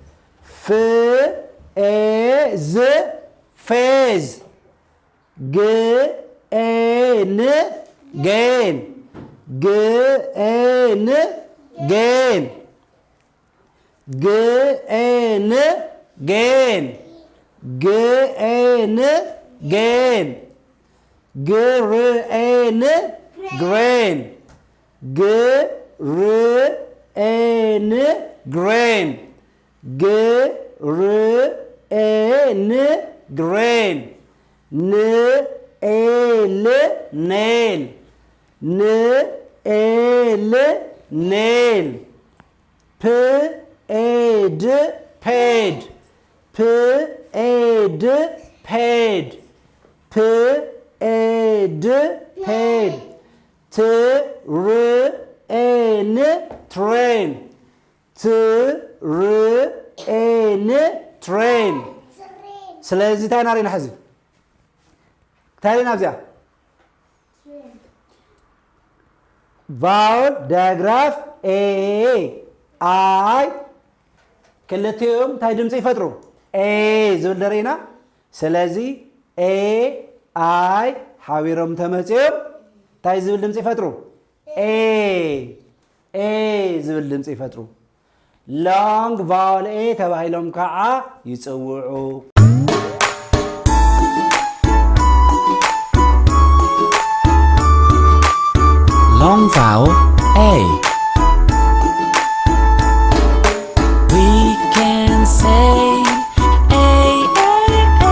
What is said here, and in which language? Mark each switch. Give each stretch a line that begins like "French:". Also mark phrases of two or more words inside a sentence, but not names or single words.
English: gain gain grain grain grain n grain nail nail nail nail paid paid paid paid paid paid train train train train
Tigrinya: ስለዚህ እንታይ ናሪና ሕዚ እንታይ ሪና ኣብዚኣ
English: vowel diagraph
Tigrinya: ኤ ኣይ ክልቲኦም እንታይ ድምፂ ይፈጥሩ ኤ ዝብል ደሪና ስለዚ ኤ ኣይ ሓቢሮም ተመፂኦም እንታይ ዝብል ድምፂ ይፈጥሩ ኤ ዝብል ድምፂ ይፈጥሩ
English: long vowel
Tigrinya: ኤ ተባሂሎም ከዓ ይፅውዑ
English: Long vowel A. We can say A, A, A.